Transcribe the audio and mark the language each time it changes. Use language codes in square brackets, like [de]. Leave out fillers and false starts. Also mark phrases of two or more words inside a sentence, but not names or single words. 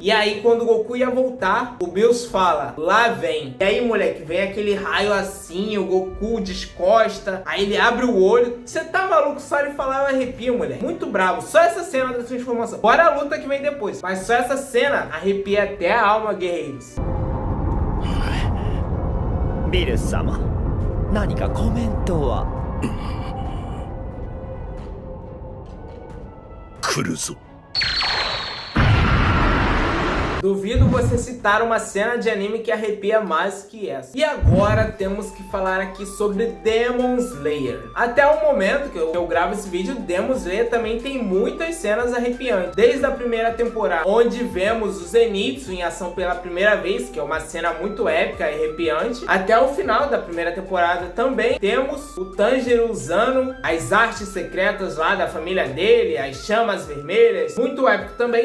[pt] E aí quando o Goku ia voltar, o Bills fala, lá vem. E aí, moleque, vem aquele raio assim, o Goku descosta, aí ele abre o olho. Você tá maluco? Só ele falar eu arrepio, moleque. Muito bravo. Só essa cena da transformação. Fora a luta que vem depois. Mas só essa cena arrepia até a alma, guerreiros. [ja] ビル様、何かコメントは？来るぞ。 [pt] Duvido você citar uma cena de anime que arrepia mais que essa. E agora temos que falar aqui sobre Demon Slayer. Até o momento que eu gravo esse vídeo, Demon Slayer também tem muitas cenas arrepiantes. Desde a primeira temporada, onde vemos o Zenitsu em ação pela primeira vez, que é uma cena muito épica e arrepiante, até o final da primeira temporada também temos o Tanjiro usando as artes secretas lá da família dele, as chamas vermelhas, muito épico também.